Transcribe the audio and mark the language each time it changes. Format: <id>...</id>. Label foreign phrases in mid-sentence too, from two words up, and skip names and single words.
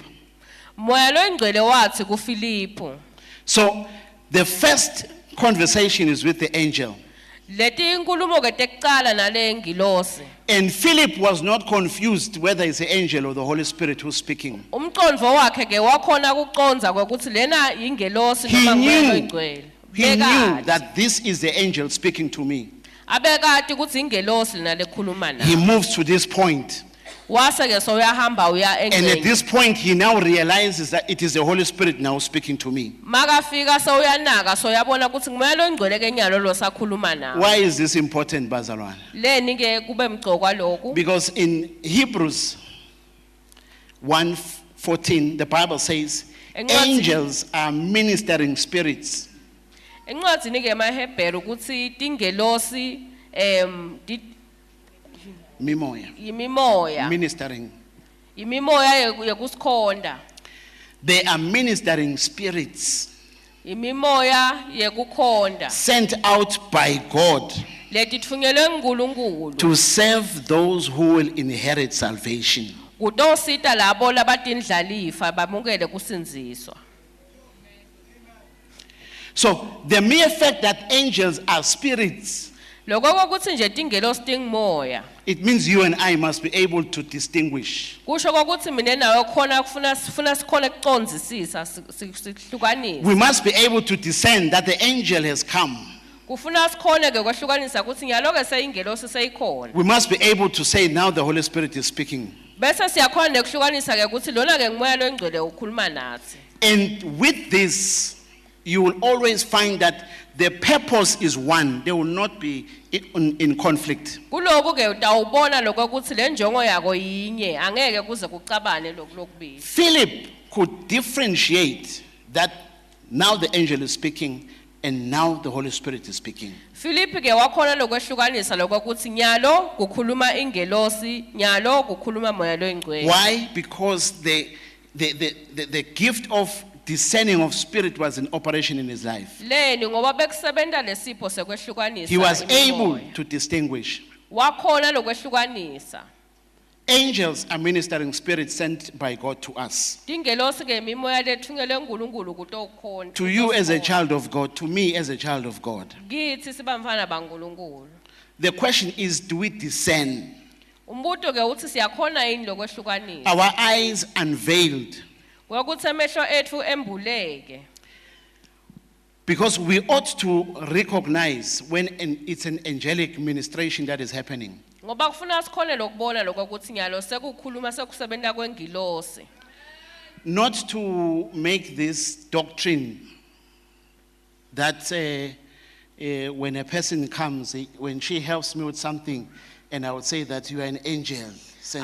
<ss>"Moya loyingcwele wathi kuFilipu."</ss> <en>So the first conversation is with the angel.</en> <ss>Leti inkulumo ke tekucala nale ngilosi.</ss> <en>And Philip was not confused whether it's the angel or the Holy Spirit who's speaking.</en> <ss>Umcondvo wakhe ke wakhona kuconza kwekuthi lena ingelosi</ss> <en>He</en> <ss>noma</ss> <en>knew,</en> <ss>ngumoya oyingcwele.</ss> <en>he knew</en> <ss>Bekade.</ss> <en>that this is the angel speaking to me.</en> <ss>Abekade ukuthi ingelosi lena lekhuluma</ss> <en>He</en> <ss>naye.</ss> <en>moves to this point.</en> <ss>Wase ke soyahamba uya</ss> <en>And at</en> <ss>engceni.</ss> <en>this point, he now realizes that it is the Holy Spirit now speaking to me.</en> <ss>Makafika soyanaka soyabona ukuthi ngumoya loyingcwele ke nyalo lo sakhuluma nawe.</ss> <en>Why is this important,</en> <ss>Bazalwane? Leni ke kube mgcokwa lokhu.</ss> <en>Because in Hebrews 1:14, the Bible says, angels are ministering spirits.</en> <ss>Encwadzini ke maHebheru ukuthi tingelosi Mimoya. yimimoya.</ss> <en>Ministering.</en> <ss>Imimoya yekusikhonda.</ss> <en>They are ministering spirits</en> <ss>Imimoya yekukhonda.</ss> <en>sent out by God</en> <ss>Leti tfungelwe nguNkulunkulu.</ss> <en>to serve those who will inherit salvation.</en> <ss>Kutosita labo labatindlalifa bamukele kusinziswa.</ss> <en>So the mere fact that angels are spirits,</en> <ss>Lokho kokuthi nje tingelosi tingimoya.</ss> <en>it means you and I must be able to distinguish.</en> <ss>Kusho ukuthi mina nawe khona kufuna sikhona kucondzisisa sihlukanise.</ss> <en>We must be able to discern that the angel has come</en> <ss>Kufuna sikhone ke kwehlukanisa ukuthi nyalo ke seyingelosi seyikhona.</ss> <en>We must be able to say now the Holy Spirit is speaking.</en> <ss>Bese siyakhona ukuhlukanisa ke ukuthi lona ke ngumoya loyingcwele ukhuluma nathi.</ss> <en>And with this, you will always find that the purpose is one. They will not be in conflict.</en> <ss>Kuloku ke utawubona lokho ukuthi le njongo yako yinye angeke kuze kucabane lokubili.</ss> <en>Philip could differentiate that now the angel is speaking and now the Holy Spirit is speaking.</en> <ss>Philip ke wakhona lokwehlukanisa lokho ukuthi nyalo kukhuluma ingelosi nyalo kukhuluma moya loyingcwele.</ss> <en>Why? Because the gift of discerning of spirit was in operation in his life.</en> <ss>Leni ngoba bekusebenta lesipho sekwehlukanisa.</ss> <en>He was able</en> <ss>imimoya.</ss> <en>to distinguish.</en> <ss>Wakhona lokwehlukanisa.</ss> <en>Angels are ministering spirits sent by God to us.</en> <ss>Tingelosi ke imimoya lethunyelwe uNkulunkulu kutokhona.</ss> <en>To you as a child of God, to me as a child of God.</en> <ss>Kithi sibamfana baNkulunkulu.</ss> <en>The question is, do we discern?</en> <ss>Umbuto ke uthi siyakhona yini lokwehlukanisa.</ss> <en>Our eyes unveiled.</en> <ss>Ngokuthi emehlo ethu embuleke.</ss> <en>Because we ought to recognize when it's an angelic ministration that is happening.</en> <ss>Ngoba kufuna sikhone lokubona lokho ukuthi nyalo sekukhuluma sekusebenta kwengilosi.</ss> <en>Not to make this doctrine that when a person comes, when she helps me with something, and I would say that you are an angel sent</en>